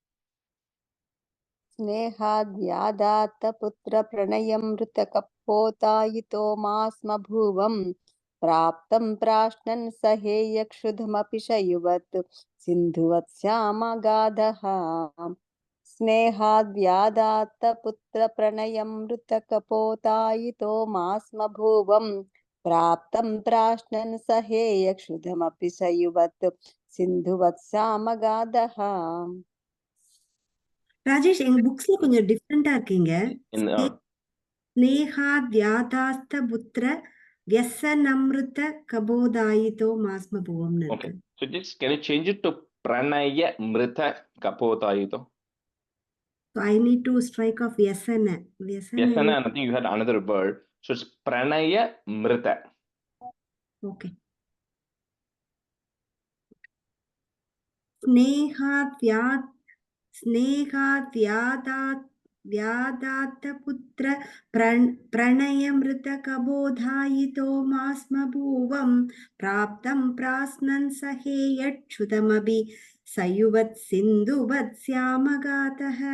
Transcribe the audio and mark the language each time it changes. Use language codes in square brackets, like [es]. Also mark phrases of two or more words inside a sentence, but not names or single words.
[sa] स्नेहाद्यादात्तपुत्रप्रणयमृतकपोतायितो मास्म भुवं प्राप्तं प्राश्नन् सहेयक्षुधमपि शयुवत् सिन्धुवत्स्यामगाधः स्नेहाद्यादात्तपुत्रप्रणयमृतकपोतायितो मास्म भुवं प्राप्तं प्राश्नन् सहेयक्षुधमपि शयुवत् सिन्धुवत्स्यामगाधः. [ta] ராஜேஷ், எங்க புக்ஸ்ல கொஞ்சம் டிஃப்ரெண்டா இருக்கீங்க. [en] In [sa] स्नेहाद्यादात्त पुत्र व्यसनमृत कपोतायितो मास्म भुवम् இருக்கு. [en] okay, so just can you change it to [sa] प्रणय मृत कपोतायितो? [en] So I need to strike off vyasana. Vyasana, and I think you had another word. So it's [sa] प्रणय मृत. [en] Okay. [sa] स्नेहाद्यादात्तपुत्र प्रणयमृतकबोधायितो मास्म भुवं प्राप्तं प्रास्नन् सहेयक्षुतमपि सयुवत् सिन्धुवत् श्यामगातः.